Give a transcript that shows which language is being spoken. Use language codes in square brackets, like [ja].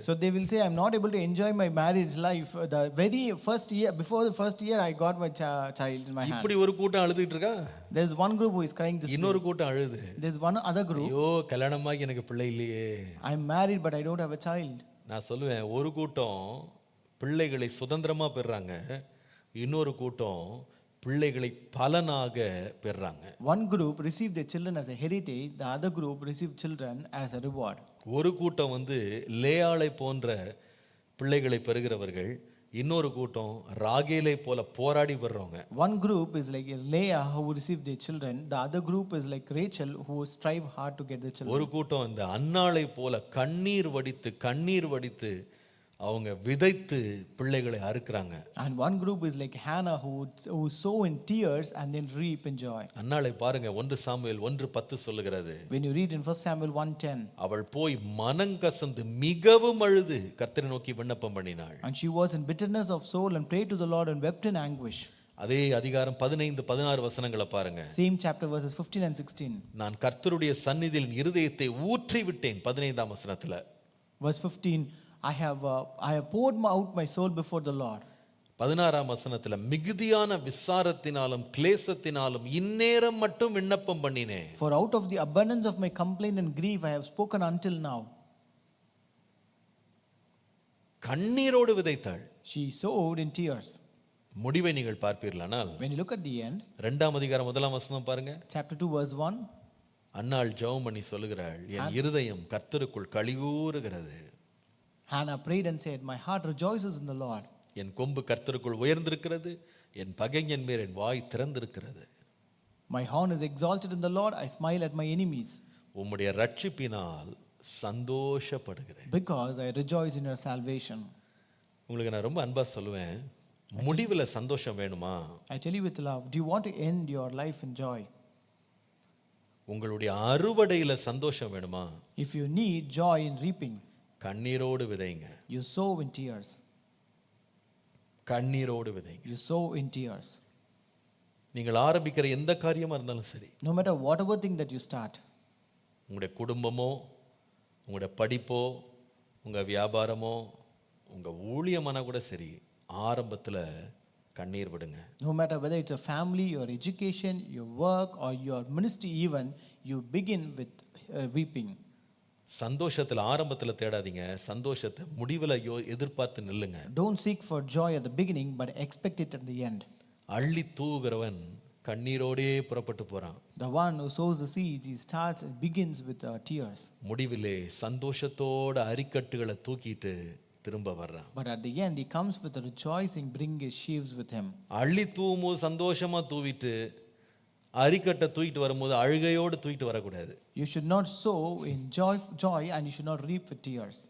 [en] So they will say, I'm not able to enjoy my marriage life. The very first year, before the first year, I got my child in my hand. [ta] இப்படி ஒரு கூட்டம் அழுதுட்டு இருக்கா. [en] There's one group who is crying this way. [ta] இன்னொரு கூட்டம் அழுது. [en] There's one other group. [ta] ஐயோ கல்யாணமாகி எனக்கு பிள்ளை இல்லையே. [en] I'm married but I don't have a child. [ta] நான் சொல்லுவேன், ஒரு கூட்டம் பிள்ளைகளை சுதந்திரமா பெறாங்க, இன்னொரு கூட்டம் பிள்ளைகளை பலனாக பெறாங்க. [en] One group receive their children as a heritage, the other group receive children as a reward. [ta] ஒரு கூட்டம் லேயாளை போன்ற பிள்ளைகளை பெறுகிறவர்கள், இன்னொரு கூட்டம் ராகேலை போல போராடி பெறறவங்க. [en] One group is like Leah who receive their children, the other group is like Rachel who strive hard to get their children. [ta] ஒரு கூட்டம் இந்த அன்னாளை போல கண்ணீர் வடித்து அவங்க விதைத்து பிள்ளைகளை அறுக்குறாங்க. [en] And one group is like Hannah who sow in tears and then reap in joy. [ta] அன்னாளை பாருங்க, 1 சாமுவேல் 1:10 சொல்லுகிறது. [en] When you read in 1 Samuel 1:10, [ta] அவள் போய் மனங்கசந்து மிகவும் அழுது கர்த்தரை நோக்கி விண்ணப்பம் பண்ணினாள். [en] and she was in bitterness of soul and prayed to the Lord and wept in anguish. [ta] அதே அதிகாரம் 15-16 வசனங்களை பாருங்க. [en] Same chapter verses 15 and 16. [ta] நான் கர்த்தருடைய சந்நிதியில் இருதயத்தை ஊற்றி விட்டேன், 15ஆம் வசனத்துல. [en] Verse 15, I have poured out my soul before the Lord. [ta] 16ஆம் வசனத்துல, மிகுதியான விசாரத்தினாலும் கிளேசத்தினாலும் இந்நேரம் மட்டும் விண்ணப்பம் பண்ணினேன். [en] For out of the abundance of my complaint and grief I have spoken until now. [ta] கண்ணீரோடு விதைத்தாள். [en] She sowed in tears. [ta] முடிவை நீங்கள் பார்ப்பீர்களானால், [en] When you look at the end, [ta] 2ஆம் அதிகாரம் 1ஆம் வசனம் பாருங்க. [en] chapter 2 verse 1, [ta] அன்னாள் ஜெபம் பண்ணி சொல்லுகிறாள், என் இருதயம் கர்த்தருக்குள் களிகூறுகிறது. [en] Hannah prayed and said, my heart rejoices in the Lord. [ta] என் கொம்பு கர்த்தருக்குள் உயர்ந்திருக்கிறது, என் பகைஞன் மேல் என் வாய் திறந்திருக்கிறது. [en] My horn is exalted in the Lord, I smile at my enemies. [ta] உம்முடைய ரட்சிப்பினால் சந்தோஷப்படுகிறேன். [en] Because I rejoice in your salvation. [ta] உங்களுக்கு நான் ரொம்ப அன்பா சொல்லுவேன், முடிவில் சந்தோஷம் வேணுமா? [en] I tell you with love, do you want to end your life in joy? [ta] உங்களுடைய அறுவடையில் சந்தோஷம் வேணுமா? [en] If you need joy in reaping, [ta] கண்ணீரோடு விதைங்க. [en] you sow in tears. [ta] கண்ணீரோடு விதைங்க. [en] You sow in tears. [ta] நீங்கள் ஆரம்பிக்கிற எந்த காரியமா இருந்தாலும் சரி, [en] No matter whatever thing that you start, [ta] உங்களுடைய குடும்பமோ, உங்களுடைய படிப்போ, உங்கள் வியாபாரமோ, உங்கள் ஊழியமான கூட சரி, ஆரம்பத்தில் கண்ணீர் விடுங்க. [en] No matter whether it's a family, your education, your work or your ministry even, you begin with weeping. [ta] சந்தோஷத்தில் ஆரம்பத்தில் தேடாதீங்க, சந்தோஷத்தை முடிவில் எதிர்பார்த்து நில்லுங்க. [en] Don't seek for joy at the beginning but expect it at the end. [ta] அள்ளி தூவுகிறவன் கண்ணீரோடே புறப்பட்டு போறான். [en] The one who sows the seeds, he starts and begins with tears. [ta] முடிவிலே சந்தோஷத்தோட அரிக்கட்டுகளை தூக்கிட்டு திரும்ப வர்றான். [en] But at the end he comes with a rejoicing, bring his sheaves with him. [ta] அள்ளி தூவும்போது சந்தோஷமா தூவிட்டு அரிக்கட்டை தூக்கிட்டு வரும்போது அழுகையோடு தூக்கிட்டு வரக்கூடாது. [en] You should not sow in joy and you should not reap with tears.